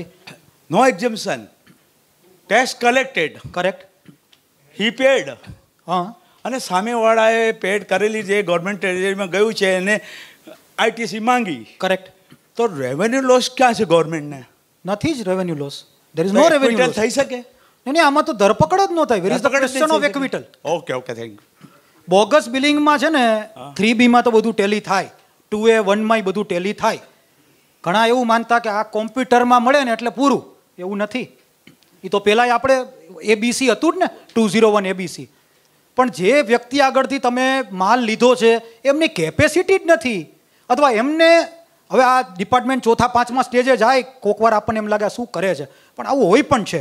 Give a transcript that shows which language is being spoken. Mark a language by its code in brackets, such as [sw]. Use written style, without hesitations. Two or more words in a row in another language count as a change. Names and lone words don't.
[en] No exemption, tax collected, કરેક્ટ, He paid. [gu] હા, અને સામેવાળાએ પેડ કરેલી જે ગવર્મેન્ટ ટેરિટરીમાં ગયું છે એને ITC માંગી. કરેક્ટ. તો [en] revenue loss [gu] ક્યાં છે ગવર્મેન્ટને? નથી જ [en] revenue loss. There is no revenue loss. [gu] થઈ શકે નહીં, આમાં તો ધરપકડ જ ન થાય. [en] Where is the question of acquittal? Okay okay, thank you. [gu] બોગસ બિલિંગમાં છે ને 3B માં તો બધું ટેલી થાય, 2A 1માં બધું ટેલી થાય. ઘણા એવું માનતા કે આ કોમ્પ્યુટરમાં મળે ને એટલે પૂરું, એવું નથી. એ તો પહેલાં આપણે ABC હતું જ ને, 201 ABC. પણ જે વ્યક્તિ આગળથી તમે માલ લીધો છે એમની કેપેસિટી જ નથી, અથવા એમને હવે આ ડિપાર્ટમેન્ટ 4થા 5મા સ્ટેજે જાય, કોક વાર આપણને એમ લાગે શું કરે છે, પણ આવું હોય પણ છે.